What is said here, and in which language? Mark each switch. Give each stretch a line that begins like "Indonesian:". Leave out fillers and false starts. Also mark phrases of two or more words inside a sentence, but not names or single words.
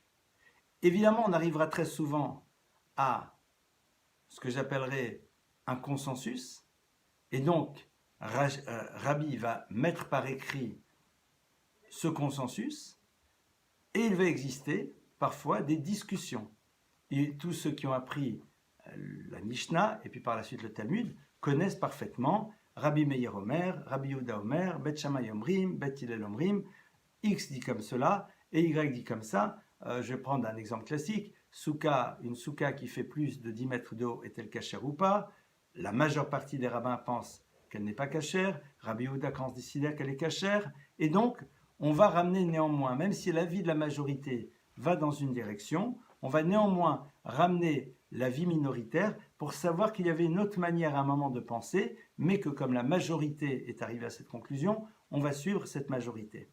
French: Évidemment, on arrivera très souvent à ce que j'appellerais un consensus, et donc Rabbi va mettre par écrit ce consensus, et il va exister parfois des discussions. Et tous ceux qui ont appris la Mishnah, et puis par la suite le Talmud, connaissent parfaitement
Hebrew: רבי מאיר אומר רבי יהודה אומר בית שמאי אומרים בית הלל אומרים,
French: X dit comme cela, et Y dit comme ça. Je vais prendre un exemple classique. Une souka qui fait plus de 10 mètres de haut est-elle cachère ou pas? La majeure partie des rabbins pensent qu'elle n'est pas cachère. Rabbi Yehuda considère qu'elle est cachère. Et donc, on va ramener néanmoins, même si l'avis de la majorité va dans une direction, on va néanmoins ramener l'avis minoritaire pour savoir qu'il y avait une autre manière à un moment de penser, mais que comme la majorité est arrivée à cette conclusion, on va suivre cette majorité.